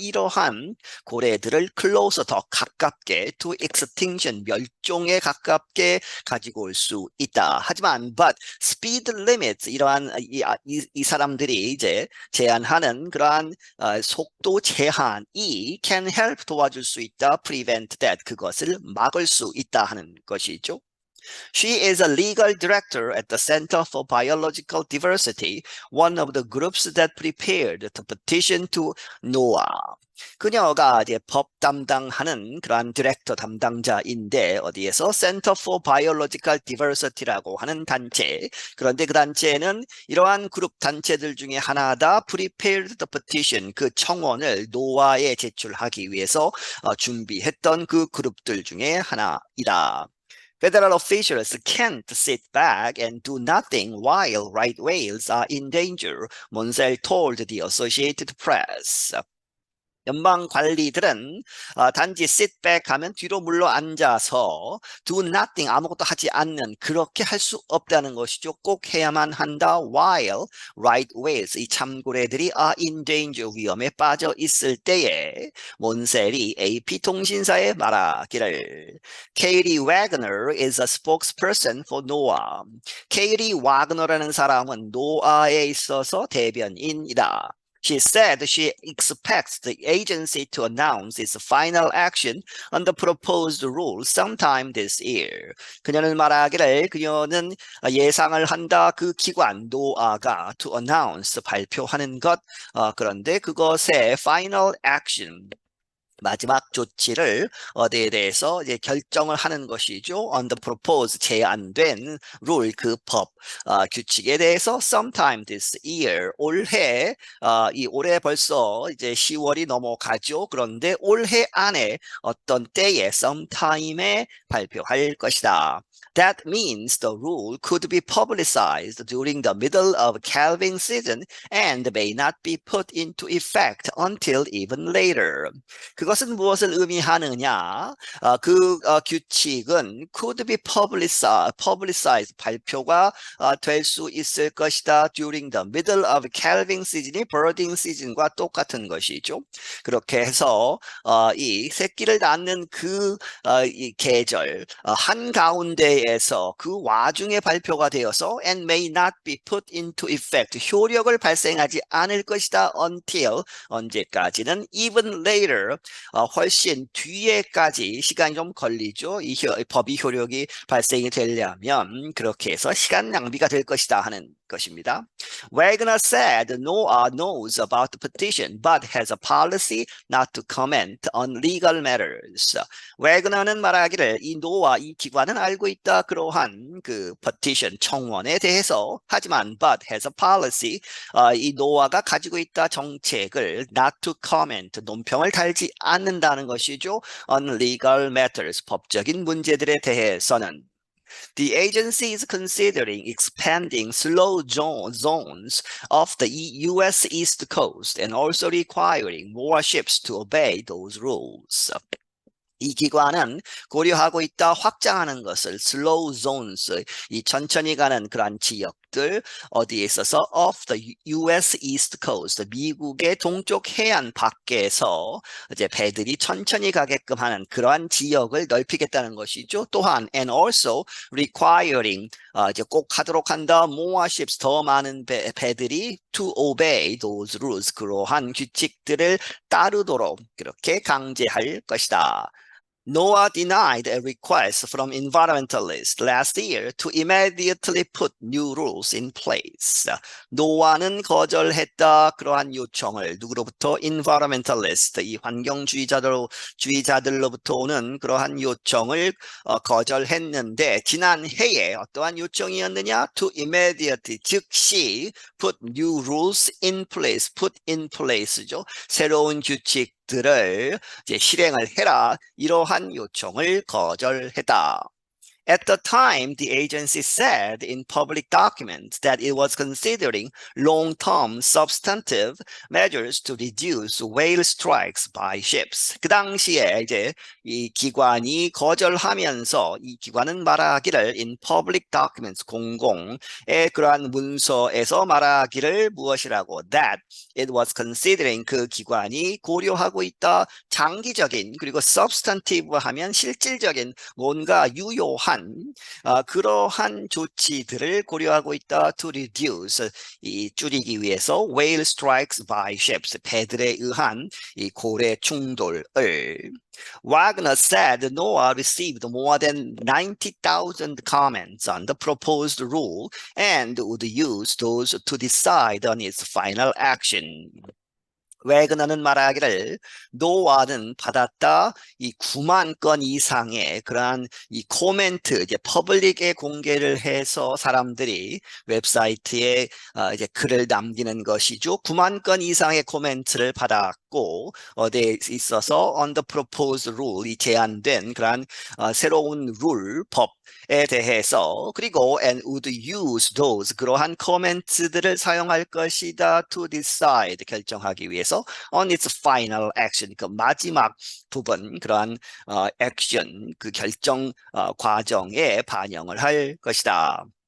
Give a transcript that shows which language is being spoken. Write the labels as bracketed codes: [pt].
[ko] 이러한 고래들을 [en] close [ko] 더 가깝게 [en] to extinction [ko] 멸종에 가깝게 가지고 올 수 있다. 하지만 [en] but speed limits [ko] 이러한 이 사람들이 이제 제한하는 그러한 속도 제한이 [en] can help [ko] 도와줄 수 있다. [en] prevent that [ko] 그것을 막을 수 있다 하는 것이죠. [en] She is a legal director at the Center for Biological Diversity, one of the groups that prepared the petition to NOAA. [ko] 그녀가 이제 법 담당하는 그러한 디렉터 담당자인데 어디에서 Center for Biological Diversity라고 하는 단체. 그런데 그 단체는 이러한 그룹 단체들 중에 하나다. [en] Prepared the petition [ko] 그 청원을 노아에 제출하기 위해서 준비했던 그 그룹들 중에 하나이다. [en] Federal officials can't sit back and do nothing while right whales are in danger, Monsell told the Associated Press. [ko] 연방 관리들은 단지 [en] sit back [ko] 하면 뒤로 물러 앉아서 [en] do nothing [ko] 아무것도 하지 않는 그렇게 할 수 없다는 것이죠. 꼭 해야만 한다. [en] While right whales [ko] 이 참고래들이 [en] are in danger [ko] 위험에 빠져 있을 때에 몬셀이 AP 통신사에 말하기를 [en] Katie Wagner is a spokesperson for NOAA. [ko] Katie Wagner라는 사람은 노아에 있어서 대변인이다. [en] She said she expects the agency to announce its final action on the proposed rule sometime this year. [ko] 그녀는 말하기를 그녀는 예상을 한다. 그 기관 노아가 [en] to announce [ko] 발표하는 것 그런데 그것의 [en] final action [ko] 마지막 조치를 어디에 대해서 이제 결정을 하는 것이죠. [en] On the proposed [ko] 제안된 룰, 그 법, 규칙에 대해서 [en] sometime this year, [ko] 올해, 이 올해 벌써 이제 10월이 넘어가죠. 그런데 올해 안에 어떤 때에 sometime에 발표할 것이다. [en] That means the rule could be publicized during the middle of calving season and may not be put into effect until even later. [ko] 그것은 무엇을 의미하느냐? 규칙은 [en] could be publicized, [ko] 발표가 될 수 있을 것이다. [en] During the middle of calving season이 birding season과 [ko] 똑같은 것이죠. 그렇게 해서 이 새끼를 낳는 이 계절 한가운데에서 그 와중에 발표가 되어서 [en] and may not be put into effect, [ko] 효력을 발생하지 않을 것이다. [en] Until, [ko] 언제까지는 [en] even later, [ko] 훨씬 뒤에까지 시간이 좀 걸리죠. 이 법이 효력이 발생이 되려면 그렇게 해서 시간 낭비가 될 것이다 하는 것입니다. [en] Wagner said Noah knows about the petition but has a policy not to comment on legal matters. [ko] 웨그너는 말하기를 이 노아, 이 기관은 알고 있다 그러한 그 petition 청원에 대해서, 하지만 [en] but has a policy, [ko] 이 노아가 가지고 있다 정책을 [en] not to comment, [ko] 논평을 달지 않는다는 것이죠. [en] On legal matters, [ko] 법적인 문제들에 대해서는. [en] The agency is considering expanding slow zones of the US East Coast and also requiring more ships to obey those rules. [ko] 이 기관은 고려하고 있다 확장하는 것을 [en] slow zones, [ko] 이 천천히 가는 그러한 지역들 어디에 있어서 [en] of the US East Coast, [ko] 미국의 동쪽 해안 밖에서 이제 배들이 천천히 가게끔 하는 그러한 지역을 넓히겠다는 것이죠. 또한 [en] and also requiring, [ko] 이제 꼭 하도록 한다, [en] more ships, [ko] 더 많은 배들이 [en] to obey those rules, [ko] 그러한 규칙들을 따르도록 그렇게 강제할 것이다. [en] NOAA denied a request from environmentalists last year to immediately put new rules in place. [ko] 노아는 거절했다 그러한 요청을 누구로부터? environmentalist, 이 환경주의자들로부터 오는 그러한 요청을 거절했는데 지난 해에 어떠한 요청이었느냐? [en] To immediately, [ko] 즉시 [en] put new rules in place, put in place죠. [ko] 새로운 규칙 들을 이제 실행을 해라, 이러한 요청을 거절했다. [en] At the time, the agency said in public documents that it was considering long-term substantive measures to reduce whale strikes by ships. [ko] 그 당시에 이제 이 기관이 거절하면서 이 기관은 말하기를 [en] in public documents, [ko] 공공의 그러한 문서에서 말하기를 무엇이라고? [en] That it was considering, [ko] 그 기관이 고려하고 있다, 장기적인, 그리고 [en] substantive [ko] 하면 실질적인, 뭔가 유효한 그러한 조치들을 고려하고 있다. [en] To reduce, [ko] 이 줄이기 위해서 [en] whale strikes by ships, [ko] 배들에 의한 이 고래 충돌을. [en] Wagner said NOAA received more than 90,000 comments on the proposed rule and would use those to decide on its final action. [ko] 웨그너는 말하기를 노아는 받았다 이 9만 건 이상의 그러한 이 코멘트, 이제 퍼블릭에 공개를 해서 사람들이 웹사이트에 이제 글을 남기는 것이죠. 9만 건 이상의 코멘트를 받았고 어디에 있어서 [en] on the proposed rule, [ko] 이 제안된 그러한 새로운 룰, 법에 대해서, 그리고 [en] and would use those, [ko] 그러한 코멘트들을 사용할 것이다 [en] to decide, [ko] 결정하기 위해서 [en] on its final action, [ko] 그 마지막 부분, 그러한 액션, 그 결정 과정에 반영을 할 것이다.